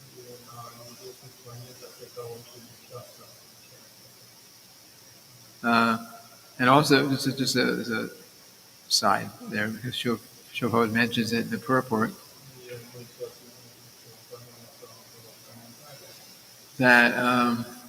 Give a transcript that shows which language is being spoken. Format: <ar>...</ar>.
<ru>И на небесных планетах это очень часто встречается.</ru> <en>And also, this is just a side there, because Shobhod mentions it in the purport,</en> <ru>И мы сейчас упомянем в комментариях.</ru>